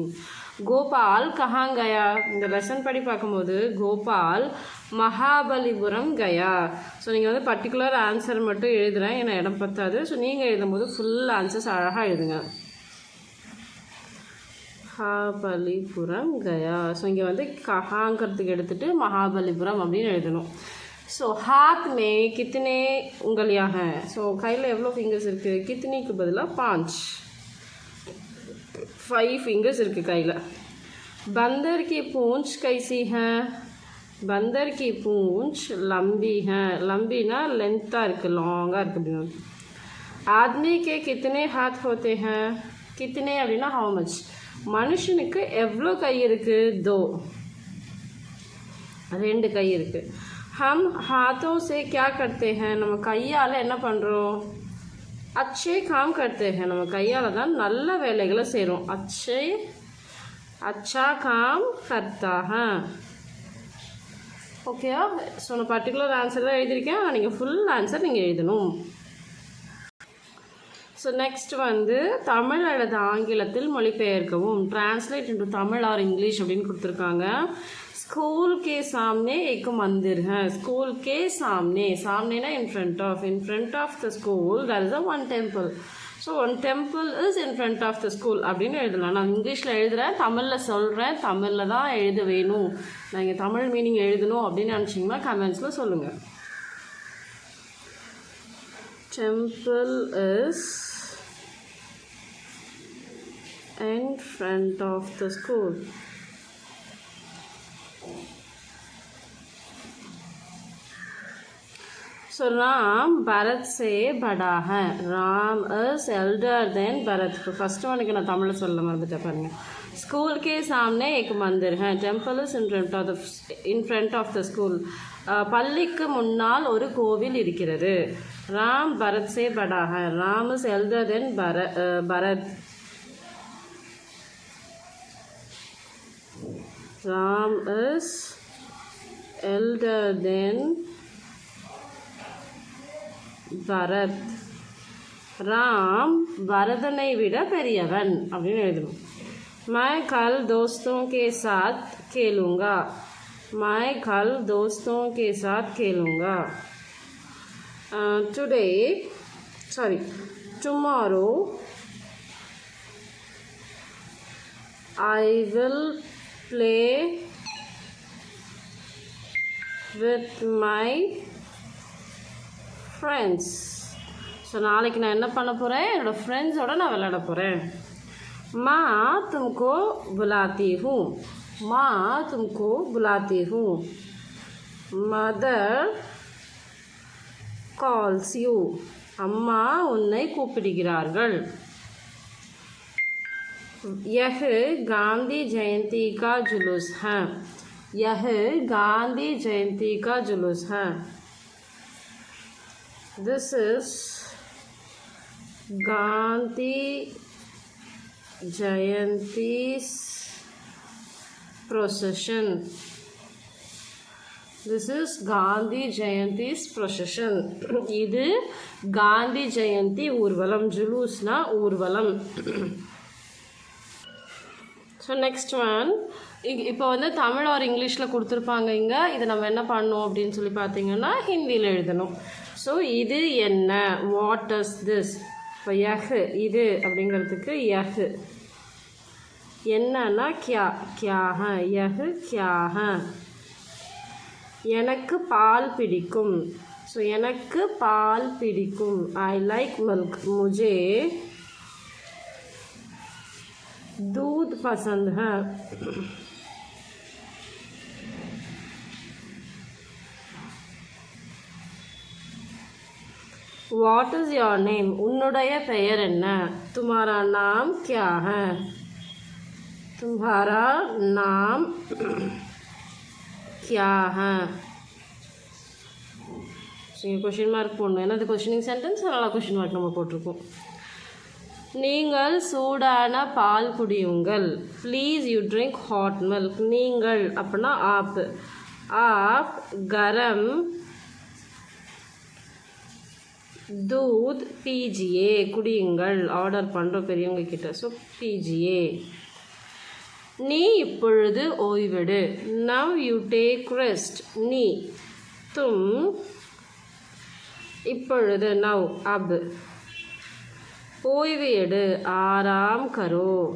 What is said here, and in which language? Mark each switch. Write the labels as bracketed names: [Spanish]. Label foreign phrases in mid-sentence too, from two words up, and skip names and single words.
[Tamil] கோபால் [Hindi] कहाँ गया, [Tamil] இந்த லெசன் படி பார்க்கும்போது கோபால் மகாபலிபுரம் கயா. ஸோ நீங்கள் வந்து [English] particular answer [Tamil] மட்டும் எழுதுகிறேன், ஏன்னா இடம் பத்தாது. ஸோ நீங்கள் எழுதும்போது [English] full answers [Tamil] அழகாக எழுதுங்க. மகாபலிபுரம் கயா. ஸோ இங்கே வந்து கஹாங்கிறதுக்கு எடுத்துகிட்டு மகாபலிபுரம் அப்படின்னு எழுதணும். [Hindi] ஸோ हाथ में कितने उंगलियां हैं. [Tamil] ஸோ கையில் எவ்வளோ ஃபிங்கர்ஸ் இருக்குது, கித்தனிக்கு பதிலாக 5 ஃபிங்கர்ஸ் இருக்குது கையில். [Hindi] बंदर की पूंछ कैसी है, बंदर की पूंछ लंबी है. [Tamil] लंबीना लेंथाக இருக்குது, லாங்காக இருக்குது அப்படின்னு. [Hindi] आदमी के कितने हाथ होते हैं, कितने அப்படின்னா [English] how much. [Tamil] மனுஷனுக்கு எவ்வளோ கை இருக்குது, 2 கை இருக்குது. [Hindi] हम हाथों से क्या करते हैं, [Tamil] நம்ம கையால் என்ன பண்ணுறோம், [Hindi] अच्छे काम करते हैं. [Tamil] நம்ம கையால் தான் நல்ல வேலைகளை செய்கிறோம். [Hindi] अच्छा काम करता है. [Tamil] ஓகேவா. ஸோ நான் [English] particular answer [Tamil] தான் எழுதியிருக்கேன், நீங்கள் [English] full answer [Tamil] நீங்கள் எழுதணும். ஸோ நெக்ஸ்ட் வந்து தமிழ் அல்லது ஆங்கிலத்தில் மொழிபெயர்க்கவும். [English] translate into Tamil or English [Tamil] அப்படின்னு கொடுத்துருக்காங்க. [Hindi] स्कूल के सामने एक मंदिर है. स्कूल के सामने ना [English] in front of the school there is a one temple. So one temple is in front of the school [Tamil] அப்படின்னு எழுதலாம். நான் இங்கிலீஷில் எழுதுகிறேன், தமிழில் சொல்கிறேன், தமிழில் தான் எழுத வேணும். நான் இங்கே தமிழ் மீனிங் எழுதணும் அப்படின்னு நினச்சிங்கன்னா கமெண்ட்ஸில் சொல்லுங்கள். [English] Temple is in front of the school. [Hindi] So राम भरत से बड़ा है. [English] Ram is elder than Bharat. First one [Hindi] के ना तमिल [Tamil] சொல்ல மறந்துட்டேன் பாருங்க. [Hindi] स्कूल के सामने एक मंदिर है. [English] temple is in front of the school. [Tamil] பள்ளிக்கு முன்னால் ஒரு கோவில் இருக்கிறது. [Hindi] राम भरत से बड़ा है. राम [English] is elder than [Hindi] भरत. [English] राम is elder than பரத். [Tamil] ராம் பரதனை விட பெரியவன் அப்படின்னு எழுதணும். [Hindi] मैं कल दोस्तों के साथ खेलूँगा. मैं कल दोस्तों के साथ खेलूँगा. [English] Tomorrow I will play with my friends. [Tamil] ஸோ நாளைக்கு நான் என்ன பண்ண போகிறேன், என்னோடய ஃப்ரெண்ட்ஸோடு நான் விளையாட போகிறேன். [Hindi] माँ तुमको बुलाती हूँ. माँ तुमको बुलाती हूँ. [English] मदर calls you. [Hindi] अम्मा उन्हें கூப்பிடுகிறார்கள். यह गांधी जयंती का जुलूस है. यह गांधी जयंती का जुलूस है. [English] This is गांधी जयंती's procession. This is Gandhi Jayanti's procession. [Tamil] இது காந்தி ஜெயந்தி ஊர்வலம். ஜுலூஸ்னா ஊர்வலம். ஸோ நெக்ஸ்ட் ஒன், இப்போ வந்து தமிழ் ஒரு இங்கிலீஷில் கொடுத்துருப்பாங்க. இங்கே இதை நம்ம என்ன பண்ணணும் அப்படின்னு சொல்லி பார்த்தீங்கன்னா ஹிந்தியில் எழுதணும். ஸோ இது என்ன, [English] what is this. [Tamil] இப்போ யஹ் இது அப்படிங்கிறதுக்கு யஹ். என்னன்னா [Hindi] क्या, क्या है. यह क्या है. [Tamil] எனக்கு பால் பிடிக்கும். ஸோ எனக்கு பால் பிடிக்கும். [English] I like milk. [Hindi] முझे दूध पसंद है. [English] What is your name? [Tamil] உன்னுடைய பெயர் என்ன. [Hindi] तुम्हारा नाम क्या है. तुम्हारा नाम क्या है. [Tamil] நீங்கள் [English] question mark [Tamil] போடணும். ஏன்னா இது [English] questioning sentence, [Tamil] அதனால் [English] question mark [Tamil] நம்ம போட்டிருக்கோம். நீங்கள் சூடான பால் குடியுங்கள். [English] Please you drink hot milk. [Tamil] நீங்கள் அப்படின்னா [English] ஆப். [Hindi] आप गरम दूध पीजिए. [Tamil] குடியுங்கள். ஆர்டர் பண்ணுறோம் பெரியவங்க கிட்ட. ஸோ பீஜியே. நீ இப்பொழுது ஓய்வெடு. [English] Now you take rest. நீ. தும் இப்பொழுது. நவ் அப். [Tamil] ஓய்வு எடு. [Hindi] आराम करो.